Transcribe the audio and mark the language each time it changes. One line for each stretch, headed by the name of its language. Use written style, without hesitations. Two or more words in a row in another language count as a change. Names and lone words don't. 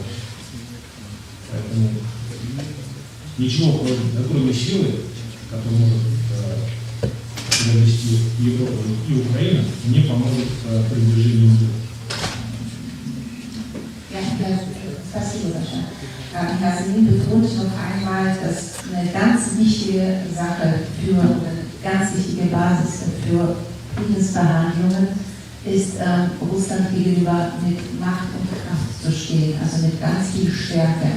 Russian: Поэтому ничего, кроме силы, которая может довести Европу и Украину, не поможет продвижению мира. Спасибо большое.
German: Herr Selin betont noch einmal, dass eine ganz wichtige Sache für eine ganz wichtige Basis für Friedensverhandlungen ist, Russland gegenüber mit Macht und Kraft zu stehen, also mit ganz viel Stärke.